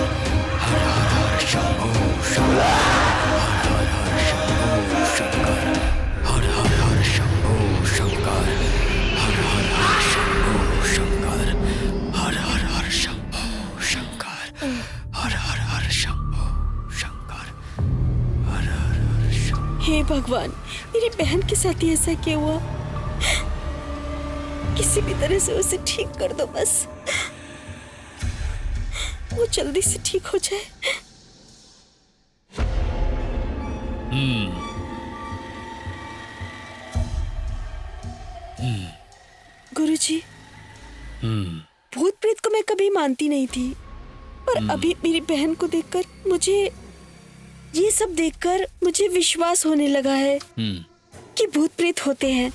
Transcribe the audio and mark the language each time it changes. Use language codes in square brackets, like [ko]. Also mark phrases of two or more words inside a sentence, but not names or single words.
[hi] हर हर हर शंभो शंकर। हर हर हर शंभो शंकर। हर हर हर शंभो शंकर। हर हर हर शंभो शंकर। हर हर हर शंभो शंकर। हर हर हर शंभो शंकर। हर हर हर शंभो। हे भगवान, मेरी बहन के साथ ही ऐसा क्यों हुआ? किसी भी तरह से उसे ठीक कर दो, बस वो जल्दी से ठीक हो जाए। गुरुजी, भूत प्रेत को मैं कभी मानती नहीं थी, पर अभी मेरी बहन को देखकर ये सब देखकर मुझे विश्वास होने लगा है कि भूत प्रेत होते हैं।